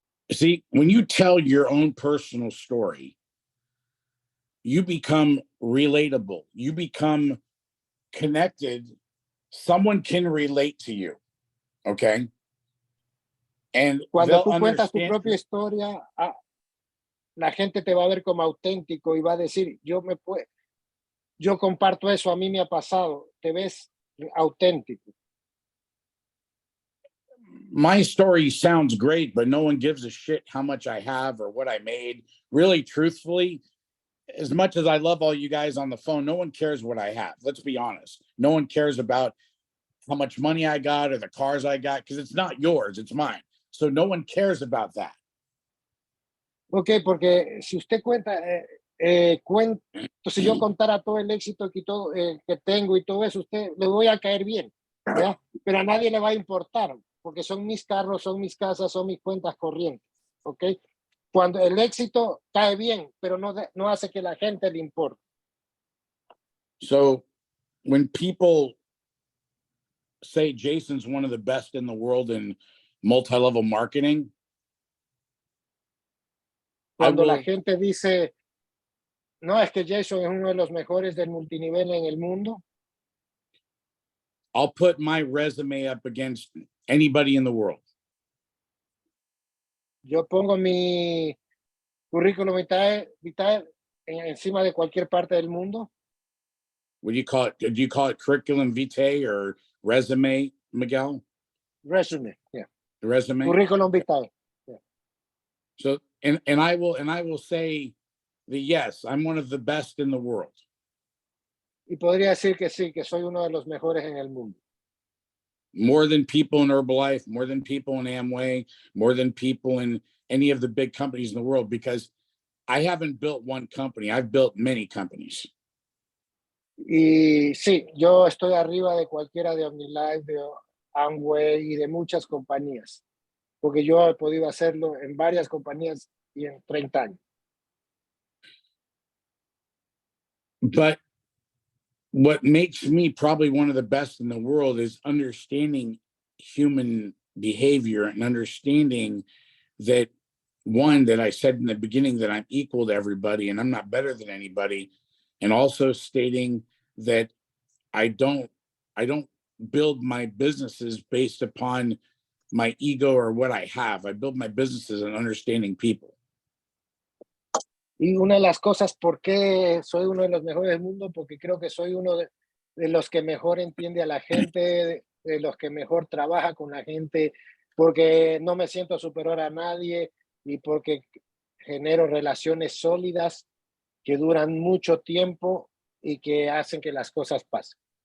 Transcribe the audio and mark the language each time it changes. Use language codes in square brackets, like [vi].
[en] See, when you tell your own personal story, you become relatable. You become connected. Someone can relate to you. Okay. And [es] cuando tú cuentas tu propia historia, la gente te va a ver como auténtico y va a decir, yo comparto eso, a mí me ha pasado, te ves auténtico. [en] My story sounds great, but no one gives a shit how much I have or what I made. Really, truthfully, as much as I love all you guys on the phone, no one cares what I have. Let's be honest. No one cares about how much money I got or the cars I got, because it's not yours, it's mine. So no one cares about that. [es] Ok, porque si usted cuenta, si yo contara todo el éxito que tengo y todo eso, usted le voy a caer bien, ¿ya? Pero a nadie le va a importar, porque son mis carros, son mis casas, son mis cuentas corrientes, ¿ok? Cuando el éxito cae bien, pero no hace que la gente le importe. [en] So when people say Jason's one of the best in the world in multi-level marketing, [es] Cuando la gente dice, no, es que Jason es uno de los mejores del multinivel en el mundo, [en] I'll put my resume up against anybody in the world. [es] yo pongo mi currículum vitae encima de cualquier parte del mundo. [en] What do you call it? Do you call it curriculum vitae or resume, Miguel? Resume, yeah. The resume. Curriculum vitae. Yeah. So and I will say that yes, I'm one of the best in the world. [es] Y podría decir que sí, que soy uno de los mejores en el mundo. [en] More than people in Herbalife, more than people in Amway, more than people in any of the big companies in the world, because I haven't built one company. I've built many companies. [es] Y sí, yo estoy arriba de cualquiera de OmniLife, de Amway y de muchas compañías, porque yo he podido hacerlo en varias compañías y en 30 años. [en] But what makes me probably one of the best in the world is understanding human behavior and understanding that, one, that I said in the beginning that I'm equal to everybody and I'm not better than anybody, and also stating that I don't build my businesses based upon my ego or what I have. I build my businesses on understanding people. [es] Y una de las cosas por qué soy uno de los mejores del mundo, porque creo que soy uno de los que mejor entiende a la gente, de los que mejor trabaja con la gente, porque no me siento superior a nadie y porque genero relaciones sólidas que duran mucho tiempo y que hacen que las cosas pasen.